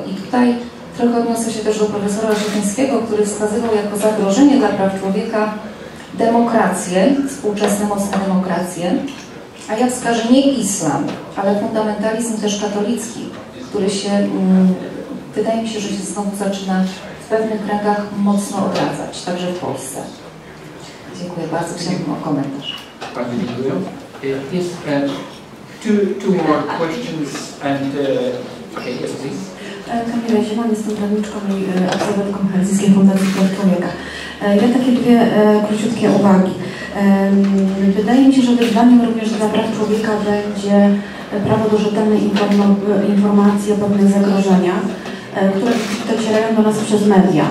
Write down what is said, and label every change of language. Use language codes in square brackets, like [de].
[pl] I tutaj trochę odniosę się też do profesora Osiatyńskiego, który wskazywał jako zagrożenie dla praw człowieka demokrację, współczesne mocne demokracje, a ja wskażę nie islam, ale fundamentalizm też katolicki, który się, wydaje mi się, że się znowu zaczyna w pewnych kręgach mocno odradzać, także w Polsce. Dziękuję bardzo, chciałabym o komentarz. Bardzo dziękuję. [en] Yes, two more questions and okay, yes, please. [pl] Kamila Zieman, jestem prawniczką i absolwentką Helsińskiej Fundacji Praw Człowieka. Ja takie dwie króciutkie uwagi. Wydaje mi się, że wyzwaniem również dla praw człowieka będzie prawo do rzetelnej informacji o pewnych zagrożeniach, które docierają do nas przez media.